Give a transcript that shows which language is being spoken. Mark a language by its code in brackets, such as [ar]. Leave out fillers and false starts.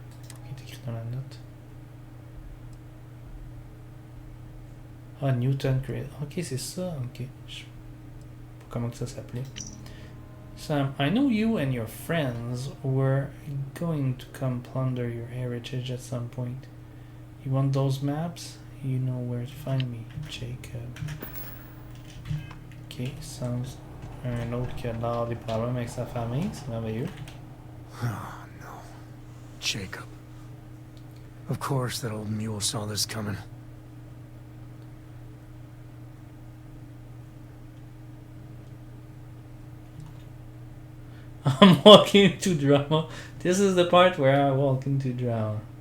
[fr] Ok, c'est écrit dans la note. Ah, Newton cradle. Ok, c'est ça. Ok. Je sais pas comment que ça s'appelait. [en] Sam, I know you and your friends were going to come plunder your heritage at some point. You want those maps? You know where to find me, Jacob. [fr] Ok, sounds un autre qui a l'air des problèmes avec sa famille, c'est merveilleux. [en] Oh no. Jacob. Of course that old mule saw this coming. I'm walking into drama. This is the part where I walk into drama.